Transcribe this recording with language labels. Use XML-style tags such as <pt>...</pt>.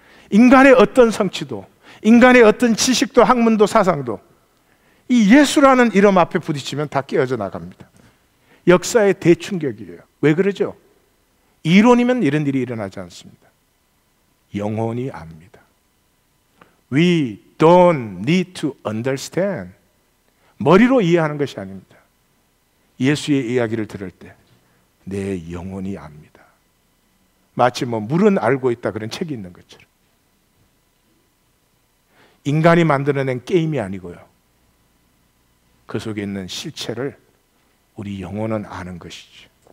<ko>인간의 어떤 성취도, 인간의 어떤 지식도 학문도 사상도 이 예수라는 이름 앞에 부딪히면 다 깨어져 나갑니다. 역사의 대충격이에요. 왜 그러죠? 이론이면 이런 일이 일어나지 않습니다. 영혼이 압니다.</ko> <en>We don't need to understand.</en> <ko>머리로 이해하는 것이 아닙니다. 예수의 이야기를 들을 때 내 영혼이 압니다. 마치 물은 알고 있다 그런 책이 있는 것처럼. 인간이 만들어낸 게임이 아니고요. 그 속에 있는 실체를 우리 영혼은 아는 것이죠.</ko>